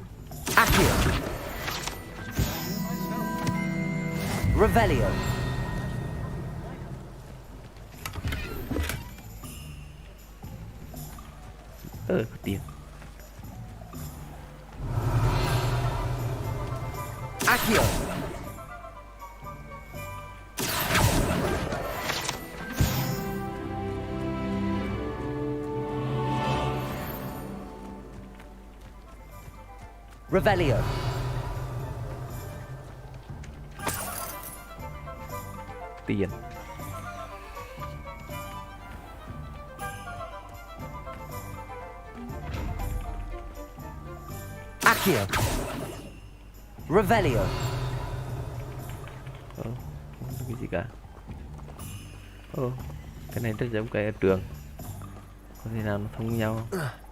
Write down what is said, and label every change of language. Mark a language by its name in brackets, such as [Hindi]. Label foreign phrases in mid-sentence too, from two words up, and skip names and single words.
[Vietnamese] Accio. Revelio. Có tiền. Accio. Revelio. Tiền. Accio. Revelio. Không có cái gì cả. Cái này rất giống cái ở trường. Có thể nào nó thông nhau không?